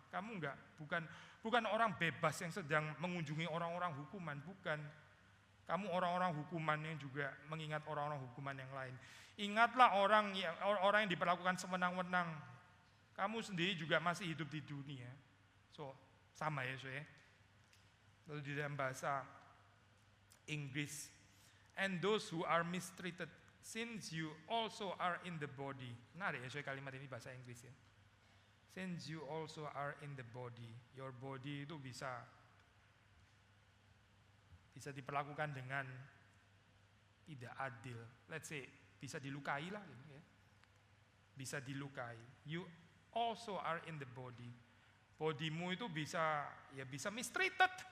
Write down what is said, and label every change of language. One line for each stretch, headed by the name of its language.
Indonesian: Kamu bukan orang bebas yang sedang mengunjungi orang-orang hukuman, bukan. Kamu orang-orang hukuman yang juga mengingat orang-orang hukuman yang lain. Ingatlah orang yang diperlakukan sewenang-wenang. Kamu sendiri juga masih hidup di dunia.
English: So,
Indonesian: sama ya, Lalu di dalam bahasa Inggris,
English: and those who are mistreated, since you also are in the body.
Indonesian: Menarik ya, kalimat ini bahasa Inggris ya.
English: Since you also are in the body. Your body
Indonesian: itu bisa diperlakukan dengan tidak adil.
English: Let's say,
Indonesian: bisa dilukai lah gitu ya. Bisa dilukai.
English: You also are in the body.
Indonesian: Bodimu itu bisa
English: mistreated.